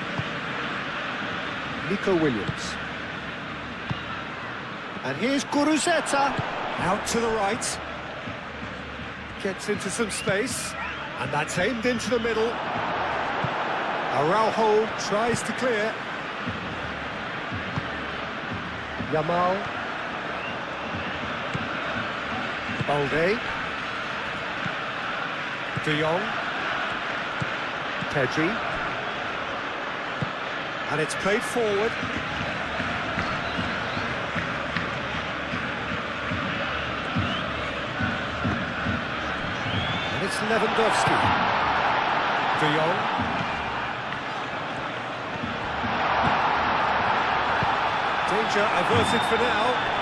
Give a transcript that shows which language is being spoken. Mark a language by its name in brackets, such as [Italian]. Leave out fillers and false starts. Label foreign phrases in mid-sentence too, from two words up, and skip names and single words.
[English] Nico Williams. And here's Guruzeta. Out to the right. Gets into some space. And that's aimed into the middle. Araujo tries to clear. Yamal. Balde. De Jong. Pedri. And it's played forward. And it's Lewandowski. De Jong. Danger averted for now.